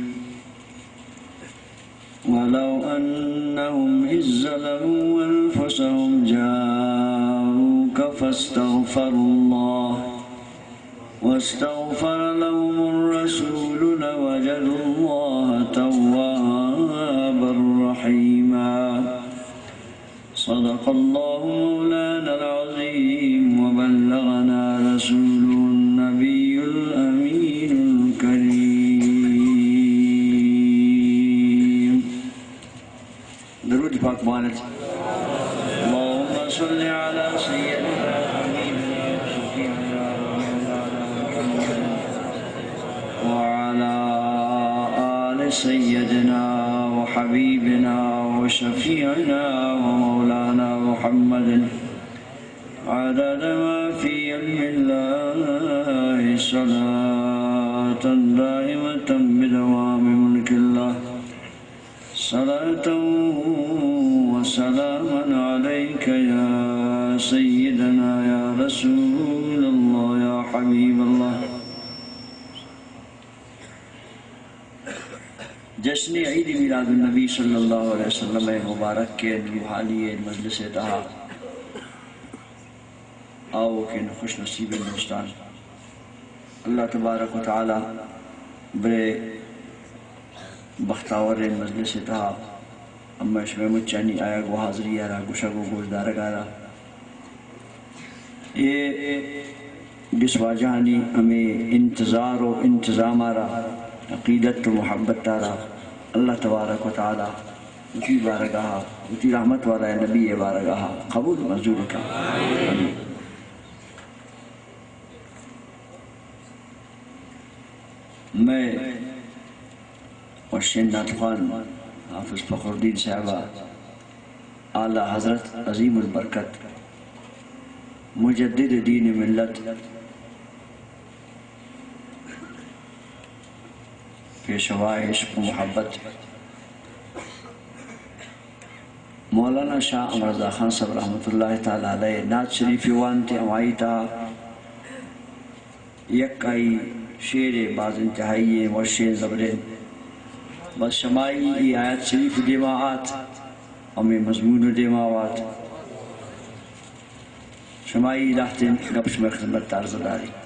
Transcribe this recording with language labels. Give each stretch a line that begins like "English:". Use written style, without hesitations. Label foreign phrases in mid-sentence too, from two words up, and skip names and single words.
Arabic: ولو أنهم إذ ظلموا أنفسهم جاءوك واستغفر لهم الرسول لوجدوا الله توابا رحيما. صدق الله مولانا العظيم وبلغنا رسوله النبي الأمين الكريم.
Baluchi: درود پاک مانت.
Arabic: اللهم صل على سيدنا حبيبنا وشفيعنا وعلى آل سيدنا وحبيبنا وشفيعنا ومولانا محمد عدد ما في علم الله صلاة دائمة بدوام ملك الله. صلاة وسلاما عليك يا سيدنا يا رسول الله يا حبيب الله.
Baluchi: جشن عید میلاد النبی صلی اللہ علیہ وسلم مبارک کے روحانی مجلس دہا آؤ کہ خوش نصیب ہندوستان
Arabic: اللہ تبارک و تعالی
Baluchi: برے بختاور مجلس دہا اما شمی مچانی آیا گو حاضری آرہ گوشہ گو گوشدار گارہ یہ جسوا جہانی ہمیں انتظار و انتظام آرہ عقیدت و محبت آرہ
Arabic: اللہ تبارک و تعالی
Baluchi: اتی بارگاہ اتی رحمت والا نبی بارگاہ قبول منظور کا. میں وشین ناتخوان حافظ فخر الدین صاحبہ اعلیٰ حضرت عظیم البرکت مجدد دین ملت پیشوا عشق و محبت مولانا شاہ عمر رضا خان صاحب
Arabic: رحمۃ اللہ تعالی علیہ
Baluchi: نعت شریف وانتے امائی تا یک آئی شیر باز انتہائی ورشین زبرین بس شمائی ای آیت شریف دیماعات امی مضمون دیماعات شمائی لحتن گبش میں خدمت تارزداری